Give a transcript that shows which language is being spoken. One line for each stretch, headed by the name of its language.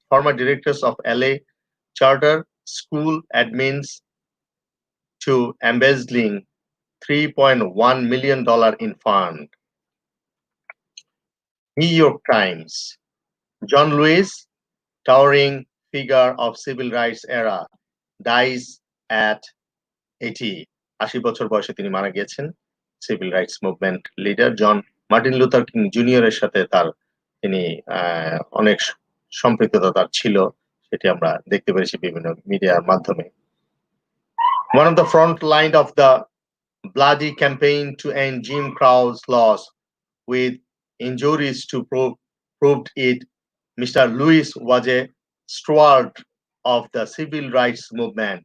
English: Former directors of LA charter school admins to embezzling $3.1 million in fund. New York Times. John Lewis, towering figure of civil rights era, dies at 80.
Bangla: ৮০ বছর বয়সে তিনি মারা গিয়েছেন। Civil rights movement leader জন Martin Luther king জুনিয়রের সাথে তিনি অনেক সম্পৃক্ততা তার ছিল, সেটি আমরা দেখতে পেরেছি বিভিন্ন মিডিয়ার মাধ্যমে।
English: One of the front line of the bloody campaign to end Jim Crow's laws with injuries to proved it. Mr. Lewis was a stalwart of the civil rights movement.